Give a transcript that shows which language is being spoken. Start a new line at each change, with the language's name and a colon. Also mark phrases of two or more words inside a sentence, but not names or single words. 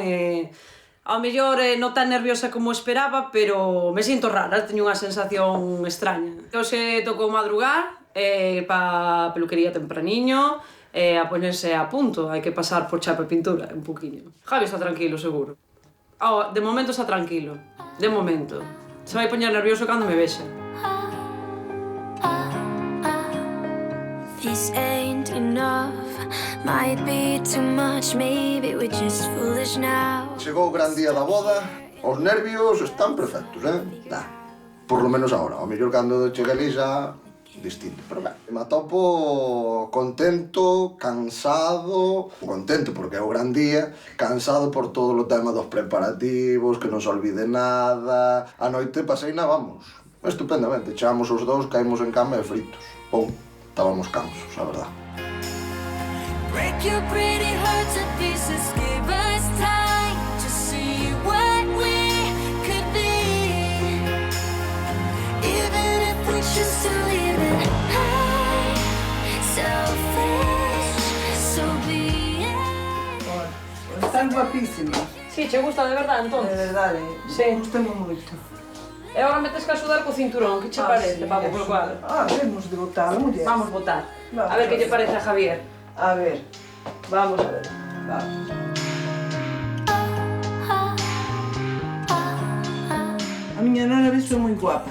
Galician: Ao mellor non tan nerviosa como esperaba, pero me sinto rara, teño unha sensación extraña. Hoxe tocou madrugar pa peluquería tempraniño, a poñerse a punto, hai que pasar por chapa e pintura un poquinho. Javi está tranquilo, seguro. De momento está tranquilo, de momento. Se vai poñer nervioso cando me vexa.
English: This ain't enough, might be too much, maybe we're just foolish now.
Galician: Chegou o gran día da boda, os nervios están perfectos,
Spanish: Por lo menos
Galician: agora, ao mellor cando chegue ali xa distinto. Pero ben, me atopo contento, cansado, contento porque é o gran día, cansado por todo o tema dos preparativos, que non se olvide nada. A noite paseina, vamos, estupendamente. Chegamos os dous, caímos en cama e fritos. Pum, estábamos cansos, a verdad.
English: Break your pretty heart to pieces, give us time to see what we could be. Even if we choose to leave it high, selfish, so be it.
Galician: Están guapísimos. Sí, che gusta de verdade, entón? De verdade, sí. Gustame moito. E agora metes que axudar co cinturón, que che parece, sí, Paco, polo cual? Temos de votar, muller. Vamos votar. A ver que lle parece a Javier. A ver. Vamos a ver. Vamos. A miña nana vexo moi guapa.